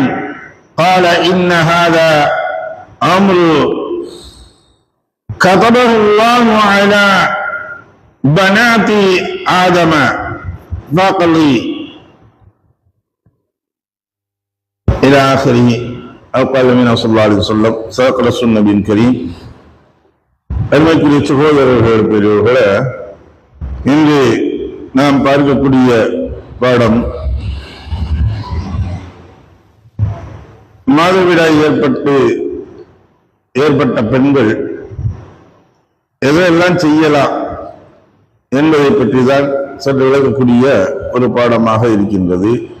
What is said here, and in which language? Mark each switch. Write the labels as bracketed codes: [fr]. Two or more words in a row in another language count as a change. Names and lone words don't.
[ar] قال إن هذا أمر كتبه الله على بنات آدم فاقضي إلى آخره أو قال من صلى الله عليه وسلم صدق رسول النبي الكريم. [ta] அருமைக்குரிய சகோதரர்கள் பெரியவர்களே, இன்று நாம் பார்க்கக்கூடிய பாடம் மாதவிடாய் ஏற்பட்ட பெண்கள் எதையெல்லாம் செய்யலாம் என்பதை பற்றி தான் சற்று விளக்கக்கூடிய ஒரு பாடமாக இருக்கின்றது.